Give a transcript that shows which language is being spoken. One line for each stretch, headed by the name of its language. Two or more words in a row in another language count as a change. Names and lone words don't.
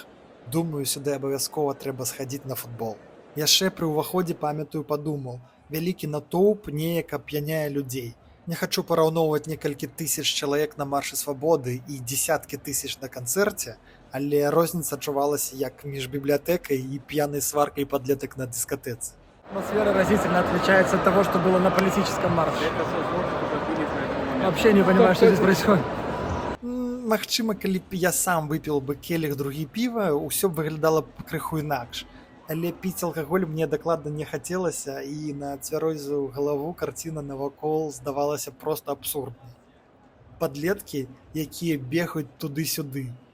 Belarusian: Думаю, сюды абавязкова трэба схадзіць на футбол. Яшчэ пры ўваходзе памятаю падумаў, вялікі натоўп неяк ап'яняе людзей. Не хачу параўноўваць некалькі тысяч чалавек на маршы свабоды і дзесяткі тысяч на канцэрце, але розніца адчувалася як між бібліятэкай і п'янай сваркай падлетак на дыскатэцы.
Russian: Атмосфера разительно отличается от того, что было на политическом марше. Вообще не понимаю, что здесь происходит.
Belarusian: Магчыма, калі б я сам выпіў бы келіх другі піва, усё б выглядала б крыху інакш. Але піць алкаголь мне дакладна не хацелася, і на цвярозую галаву карціна навакол здавалася проста абсурднай. Падлеткі, якія бегаюць туды-сюды.